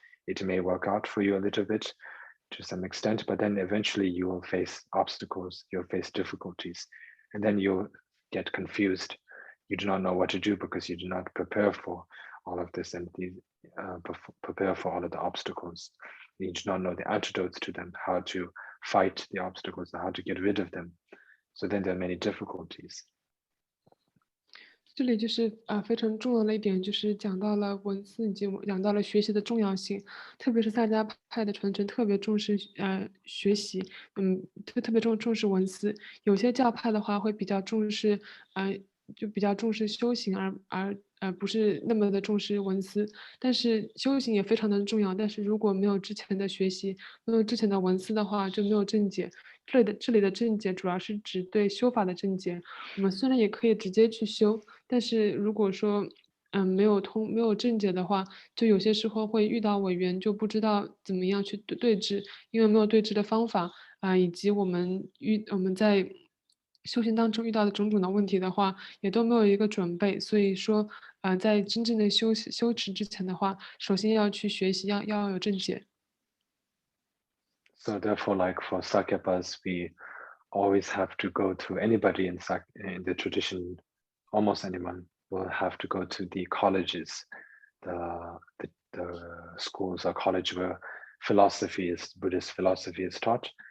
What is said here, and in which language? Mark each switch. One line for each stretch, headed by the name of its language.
English: it may work out for you a little bit to some extent, but then eventually you will face obstacles, you'll face difficulties, and then you'll get confused. You do not know what to do because you do not prepare for all of this and prepare for all of the obstacles. You do not know the antidotes to them, how to fight the obstacles, how to get rid of them. So then there are many difficulties.
Chinese: 这里就是非常重要的一点，就是讲到了文字以及讲到了学习的重要性，特别是萨迦派的传承特别重视学习，特别重视文思。有些教派的话会比较重视就比较重视修行，而不是那么的重视文思。但是修行也非常的重要，但是如果没有之前的学习，没有之前的文思的话，就没有正解。这里的正解主要是指对修法的正解。我们虽然也可以直接去修，但是如果说没有正解的话，就有些时候会遇到违缘，就不知道怎么样去对治，因为没有对治的方法以及我们在修行当中遇到的种种的问题的话，也都没有一个准备。所以说在真正的修持之前的话，首先要去学习，要有正解。
English: So therefore, like for Sakyapas, we always have to go to anybody in the tradition, almost anyone will have to go to the colleges, the schools or college where Buddhist philosophy is taught.